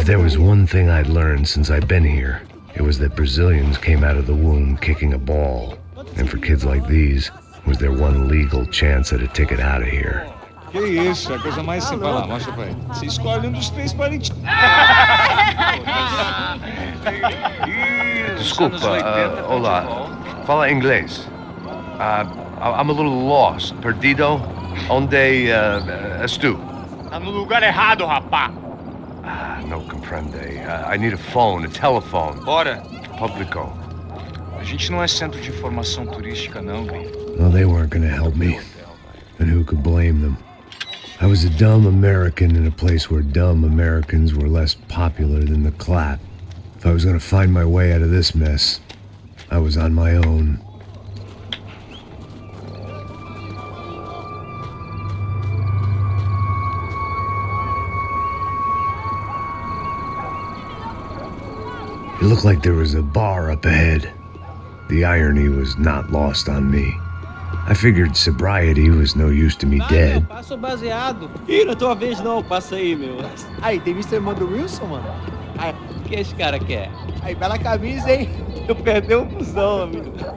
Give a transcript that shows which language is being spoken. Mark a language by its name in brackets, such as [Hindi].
[English] If there was one thing I'd learned since I've been here, it was that Brazilians came out of the womb kicking a ball. And for kids like these, was their one legal chance at a ticket out of here. [Portuguese] Que isso, é a coisa mais simples. Vai lá, mostra pra ele. Você escolhe um dos três parentes. Desculpa, olá. Fala inglês. [English] I'm a little lost. [Portuguese] Perdido? Onde estou? Tá no lugar errado, rapá! [Spanish] No comprende. [English] I need a phone, a telephone. [Portuguese] Bora. Publico. A gente não é centro de informação turística, não, bem. [English] Well, they weren't gonna help me. And who could blame them? I was a dumb American in a place where dumb Americans were less popular than the clap. If I was gonna find my way out of this mess, I was on my own. It looked like there was a bar up ahead. The irony was not lost on me. I figured sobriety was no use to me dead. [Portuguese] Passa o baseado. Ih, não é tua vez não, passa aí, meu. Aí, tem visto a irmã do Wilson, mano? Aí, o que esse cara quer? Aí, bela camisa, hein? Eu perdi o busão, amigo.